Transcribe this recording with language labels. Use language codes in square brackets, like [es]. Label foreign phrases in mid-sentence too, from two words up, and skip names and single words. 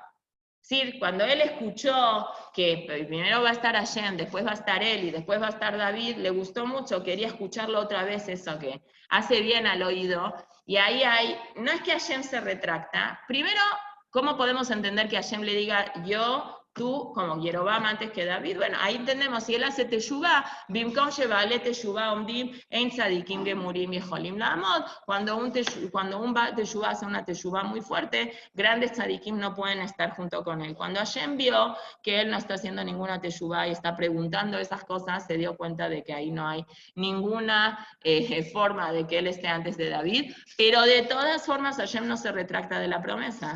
[es] Sí, cuando él escuchó que primero va a estar Hashem, después va a estar él y después va a estar David, le gustó mucho, quería escucharlo otra vez, eso que hace bien al oído. Y ahí no es que Hashem se retracta. Primero, ¿cómo podemos entender que Hashem le diga yo, tú, como Yerobam antes que David? Bueno, ahí entendemos, si él hace teshuvá, [he] במקום שבעלי תשובה עומדים, אין צדיקים גמורים יכולים לעמוד. [es] Cuando un teshuvá hace una teshuvá muy fuerte, grandes tzadikim no pueden estar junto con él. Cuando Hashem vio que él no está haciendo ninguna teshuvá y está preguntando esas cosas, se dio cuenta de que ahí no hay ninguna forma de que él esté antes de David, pero de todas formas Hashem no se retracta de la promesa.